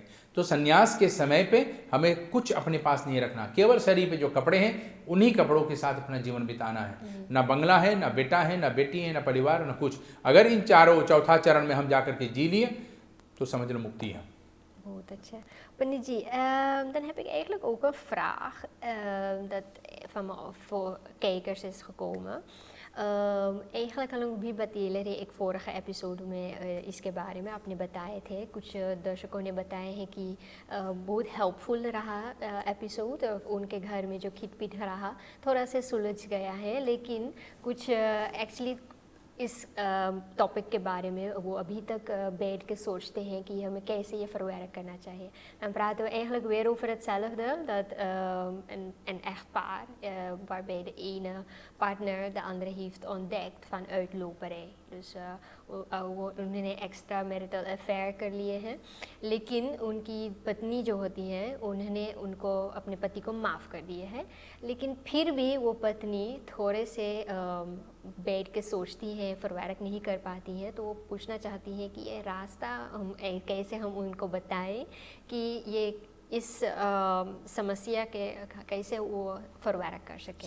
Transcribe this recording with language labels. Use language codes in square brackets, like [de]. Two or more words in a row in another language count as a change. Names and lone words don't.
[hi] तो संन्यास के समय पे हमें कुछ अपने पास नहीं रखना, केवल शरीर पे जो कपड़े हैं उन्हीं कपड़ों के साथ अपना जीवन बिताना है। ना बंगला है, ना बेटा है, ना बेटी है, ना परिवार, ना कुछ। अगर इन चारों चौथा चरण में हम जाकर के जी लिए तो समझ लो मुक्ति है। बहुत अच्छा। Panny जी, [nl] dan heb ik eigenlijk ook een vraag dat van me kijkers is gekomen. [hi] eigenlijk हम भी बता रहे, एक vorige एपिसोड में इसके बारे में आपने बताए थे, कुछ दर्शकों ने बताए हैं कि बहुत हेल्पफुल रहा एपिसोड, उनके घर में जो खिटपिट रहा थोड़ा से सुलझ गया है, लेकिन कुछ एक्चुअली इस टॉपिक के बारे में वो अभी तक बैठ के सोचते हैं कि हमें कैसे ये verwerken करना चाहिए. [nl] Dan praten we eigenlijk weer over hetzelfde, dat een echtpaar waarbij de ene partner de andere heeft ontdekt van uitloperij. [hi] Dus उन्होंने [en] extra marital affair [hi] कर लिए हैं, लेकिन उनकी पत्नी जो होती हैं उन्होंने उनको अपने पति को माफ़ कर दिए हैं, लेकिन फिर भी वो पत्नी थोड़े से बैठ के सोचती हैं, फरवारक नहीं कर पाती हैं, तो वो पूछना चाहती हैं कि ये रास्ता हम कैसे हम उनको बताएं कि ये इस समस्या के कैसे वो फरवारक कर सके,